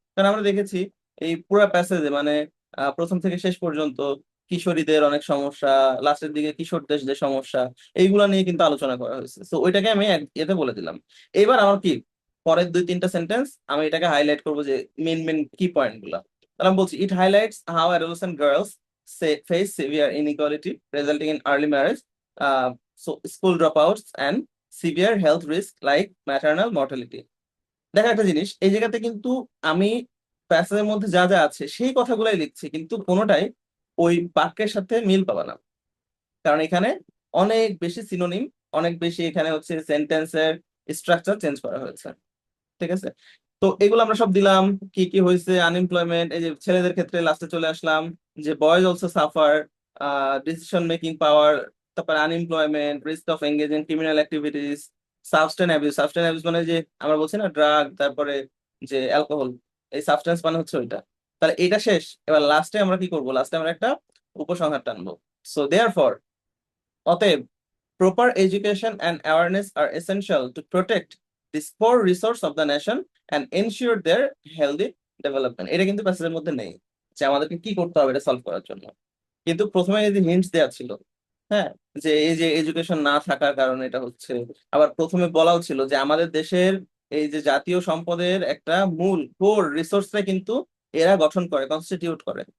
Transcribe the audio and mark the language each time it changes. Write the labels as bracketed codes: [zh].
[bn] কারণ আমরা দেখেছি এই পুরো প্যাসেজে মানে প্রথম থেকে শেষ পর্যন্ত কিশোরীদের অনেক সমস্যা, লাস্টের দিকে কিশোরদের যে সমস্যা, এইগুলা নিয়ে কিন্তু আলোচনা করা হয়েছে। তো ওইটাকে আমি এতে বলে দিলাম। এবার আমার কি পরের 2-3টা সেন্টেন্স আমি এটাকে হাইলাইট করবো, যে মেন মেন কি পয়েন্ট গুলা। তাহলে আমি বলছি, [en] It highlights how adolescent girls face severe inequality resulting in early marriage, so school dropouts and severe health risk like maternal mortality. [bn] দেখা একটা জিনিস, এই জায়গাতে কিন্তু আমি প্যাসেজের মধ্যে যা যা আছে সেই কথাগুলাই লিখছি, কিন্তু কোনোটাই ওই বাক্যের সাথে মিল পাবা না। কারণ এখানে অনেক বেশি সিনোনিম, অনেক বেশি এখানে হচ্ছে সেন্টেন্সের স্ট্রাকচার চেঞ্জ করা হয়েছে। ঠিক আছে, তো এগুলো আমরা সব দিলাম। কি কি হয়েছে, আনএমপ্লয়মেন্ট, এই যে ছেলেদের ক্ষেত্রে লাস্টে চলে আসলাম, যে [en] boys also suffer decision making power, [bn] তারপর unemployment, [en] risk of engaging criminal activities, [bn] substance abuse মানে যে আমরা বলছি না ড্রাগ, তারপরে যে অ্যালকোহল, এই সাবস্টেন্স মানে হচ্ছে ওইটা। তাহলে এটা শেষ, এবার লাস্টে আমরা কি করবো, লাস্টে আমরা একটা উপসংহার টানবো। [en] so therefore, [bn] অতএব, [en] proper education and awareness are essential to protect this core resource of the nation and ensure their healthy development. [bn] এটা কিন্তু প্যাসেজের মধ্যে নেই যে আমাদেরকে কি করতে হবে এটা সলভ করার জন্য, কিন্তু প্রথমে এই যে হিন্টস দেওয়া ছিল। হ্যাঁ, যে এই যে এডুকেশন না থাকার কারণে এটা হচ্ছে। আবার প্রথমে বলাও ছিল যে আমাদের দেশের এই যে জাতীয় সম্পদের একটা মূল কোর রিসোর্সটা কিন্তু এরা গঠন করে, কনস্টিটিউট করে।